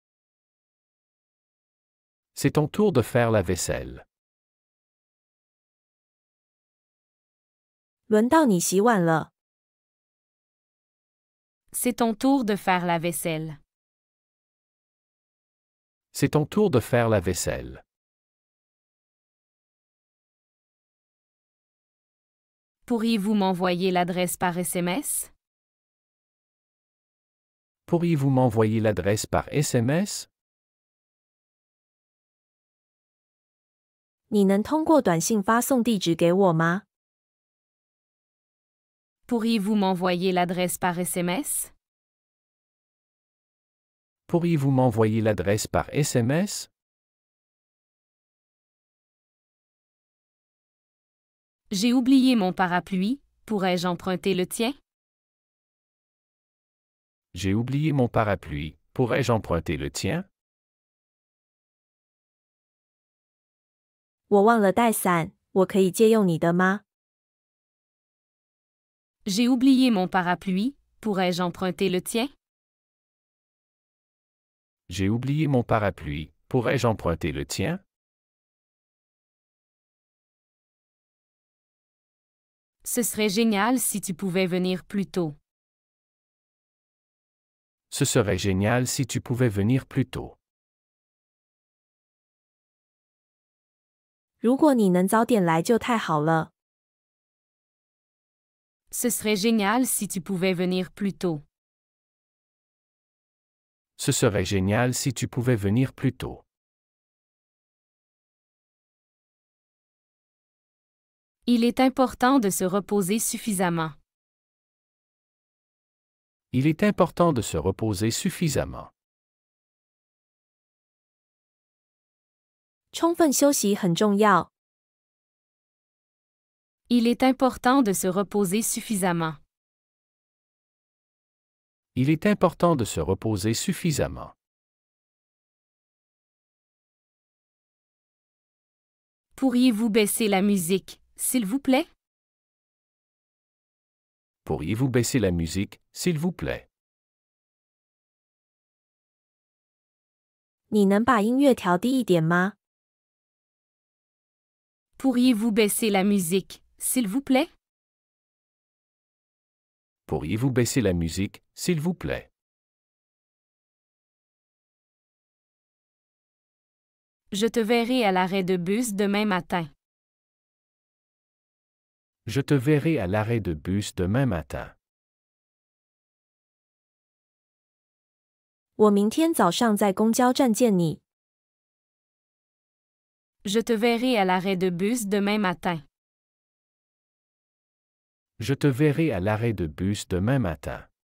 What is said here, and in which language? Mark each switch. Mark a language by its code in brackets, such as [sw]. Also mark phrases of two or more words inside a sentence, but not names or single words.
[fr] C'est ton tour de faire la vaisselle. [zh] 轮到你洗碗了。 [fr] C'est ton tour de faire la vaisselle. C'est ton tour de faire la vaisselle. Pourriez-vous m'envoyer l'adresse par SMS? Pourriez-vous m'envoyer l'adresse par SMS? [zh] 你能通过短信发送地址给我吗？ [fr] Pourriez-vous m'envoyer l'adresse par SMS? Pourriez-vous m'envoyer l'adresse par SMS? J'ai oublié mon parapluie. Pourrais-je emprunter le tien? J'ai oublié mon parapluie. Pourrais-je emprunter le tien? [zh] 我忘了带伞，我可以借用你的吗？ [fr] J'ai oublié mon parapluie. Pourrais-je emprunter le tien? J'ai oublié mon parapluie. Pourrais-je emprunter le tien? Ce serait génial si tu pouvais venir plus tôt. Ce serait génial si tu pouvais venir plus tôt. [zh] 如果你能早点来就太好了。 [fr] Ce serait génial si tu pouvais venir plus tôt. Ce serait génial si tu pouvais venir plus tôt. Il est important de se reposer suffisamment. Il est important de se reposer suffisamment. [zh] 充分休息很重要。 [fr] Il est important de se reposer suffisamment. Il est important de se reposer suffisamment. Pourriez-vous baisser la musique, s'il vous plaît? Pourriez-vous baisser la musique, s'il vous plaît? [zh] 你能把音乐调低一点吗？ [fr] Pourriez-vous baisser la musique, s'il vous plaît? Pourriez-vous baisser la musique, s'il vous plaît? Je te verrai à l'arrêt de bus demain matin. Je te verrai à l'arrêt de bus demain matin. [zh] 我明天早上在公交站见你。 [fr] Je te verrai à l'arrêt de bus demain matin. Je te verrai à l'arrêt de bus demain matin.